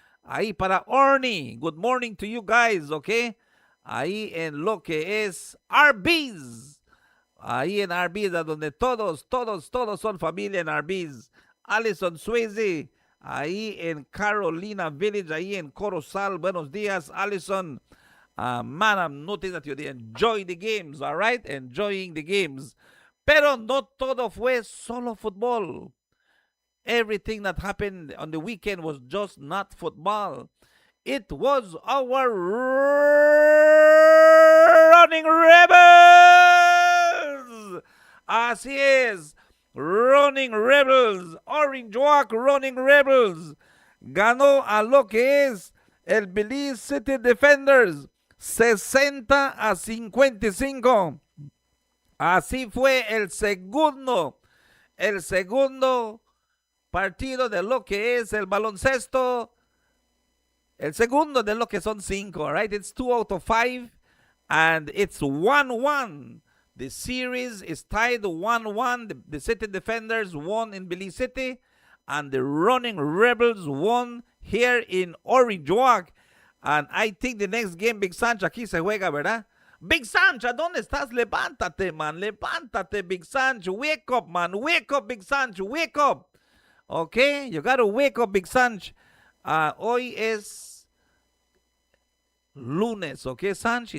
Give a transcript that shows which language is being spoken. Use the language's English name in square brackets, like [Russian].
[Spanish] Ahí para Orny. [English] Good morning to you guys, [Spanish] ¿ok? Ahí en lo que es Arby's. Ahí en Arby's, donde todos son familia en Arby's. Alison Swayze. Ahí en Carolina Village, ahí en Corozal. Buenos días, Alison. [English] Man, I'm noticing that you enjoy the games, all right? Enjoying the games. [Spanish] Pero no todo fue solo fútbol. [English] Everything that happened on the weekend was just not football. It was our Running Rebels. [Spanish] Así es. Running Rebels. Orange Walk Running Rebels. Ganó a lo que es el Belize City Defenders. 60-55. Así fue el segundo partido de lo que es el baloncesto. El segundo de lo que son 5, right? [English] It's 2 out of 5 and it's 1-1. The series is tied 1-1. The City Defenders won in Belize City and the Running Rebels won here in Orange Walk. And I think the next game, Big Sancho, [Spanish] aquí se juega, ¿verdad? Big Sancho, ¿dónde estás? Levántate, man. Levántate, Big Sancho. [English] Wake up, man. Wake up, Big Sancho. Wake up. Okay? You gotta wake up, Big Sancho. [Spanish] Hoy es lunes, ¿ok, Sancho?